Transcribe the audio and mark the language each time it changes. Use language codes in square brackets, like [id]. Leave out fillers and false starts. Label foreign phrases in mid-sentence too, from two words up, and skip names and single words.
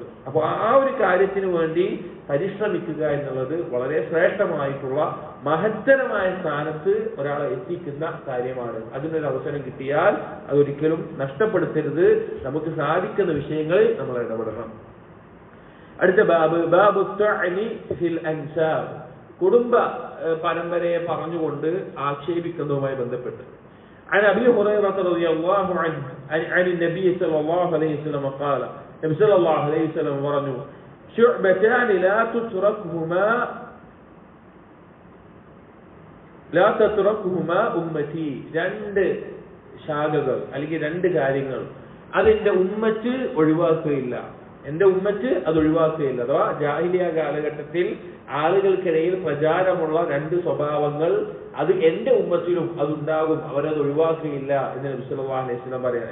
[ml] അപ്പോൾ ആ ഒരു കാര്യത്തിന് വേണ്ടി പരിശ്രമിക്കുക എന്നുള്ളത് വളരെ ശ്രേഷ്ഠമായിട്ടുള്ള മഹത്തരമായ സ്ഥാനത്ത് ഒരാളെ എത്തിക്കുന്ന കാര്യമാണ്. അതിനൊരു അവസരം കിട്ടിയാൽ അതൊരിക്കലും നഷ്ടപ്പെടുത്തരുത്. നമുക്ക് സാധിക്കുന്ന വിഷയങ്ങളിൽ നമ്മൾ ഇടപെടണം. അടുത്ത [ar] باب الطعن في الأنساب, [ml] കുടുംബ പരമ്പരയെ പറഞ്ഞുകൊണ്ട് ആക്ഷേപിക്കുന്നതുമായി ബന്ധപ്പെട്ട്. [ar] عن أبي هريرة رضي الله عنه عن النبي صلى الله عليه وسلم قال, النبي صلى الله عليه وسلم പറഞ്ഞു, شعبتان لا تتركهما أمتي, [ml] രണ്ട് ശാഖകൾ അല്ലെങ്കിൽ രണ്ട് കാര്യങ്ങൾ അതെന്റെ ഉമ്മത്ത് ഒഴിവാക്കുകയില്ല, എന്റെ ഉമ്മത്ത് അത് ഒഴിവാക്കുകയില്ല. അഥവാ ജാഹിലിയ കാലഘട്ടത്തിൽ ആളുകൾക്കിടയിൽ പ്രചാരമുള്ള രണ്ട് സ്വഭാവങ്ങൾ അത് എന്റെ ഉമ്മത്തിലും അതുണ്ടാകും, അവരത് ഒഴിവാക്കുകയില്ല എന്ന് നബി [ar] صلى الله عليه وسلم [ml] പറയാം.